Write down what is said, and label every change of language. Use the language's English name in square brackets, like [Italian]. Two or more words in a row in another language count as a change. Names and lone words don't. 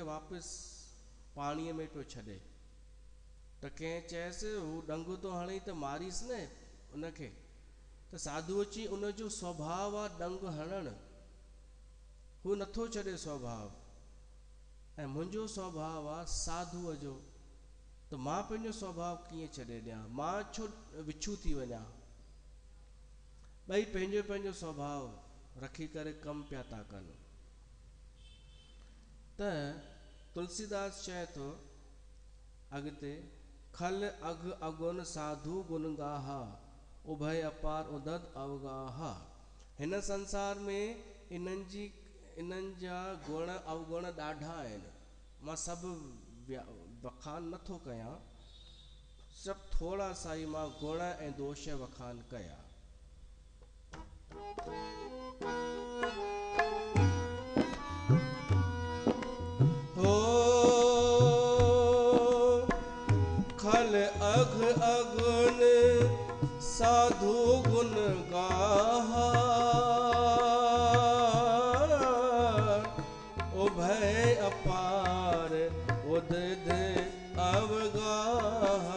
[Sindhi] वापसि पाणीअ में पियो छॾे, त कंहिं चयसि हू डंग थो हणे त मारीसि न उनखे, त साधू अची उनजो स्वभाव आहे डंग हणणु, हू नथो छॾे स्वभाव, ऐं मुंहिंजो स्वभाव आहे साधुअ जो, त मां पंहिंजो स्वभाव कीअं छॾे ॾियां, मां छो विच्छू थी वञा। ॿई पंहिंजो पंहिंजो स्वभाव रखी करे कमु पिया था कनि। त तुलसीदास चए थो अॻिते, [Awadhi] खल अघ अगुन साधु गुण गाहा, उभय अपार उदत अवगाहा। [Sindhi] हिन संसार में इन्हनि जा गुण अवगुण ॾाढा आहिनि, मां सभु वखान नथो कयां, सभु थोरा सा ई मां गुण ऐं दोष वखान कया। [Awadhi] हो खल अघ अगुन साधु गुण गाहा, अपार उदित अवगाहा।